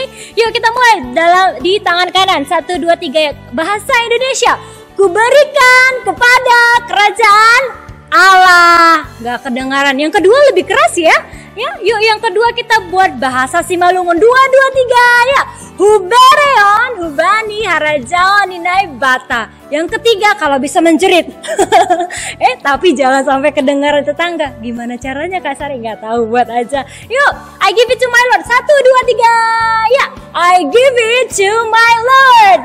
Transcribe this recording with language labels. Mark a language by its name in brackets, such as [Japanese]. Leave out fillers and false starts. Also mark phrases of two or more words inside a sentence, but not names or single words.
[Indonesian] Yuk kita mulai di tangan kanan. 1, 2, 3 ya. Bahasa Indonesia. Kuberikan kepada kerajaan Allah. Gak kedengaran. Yang kedua lebih keras ya. Ya, yuk yang kedua kita buat bahasa Simalungun. 2, 2, 3 ya. [Batak Simalungun] Hubereon, hubani, harajaon, inai, bata. [Indonesian] Yang ketiga kalau bisa menjerit. Tapi jangan sampai kedengaran tetangga. Gimana caranya Kak Sari? Gak tahu, buat aja. Yuk, [English] I give it to my Lord. 1, 2, 3 ya. I give it to my Lord.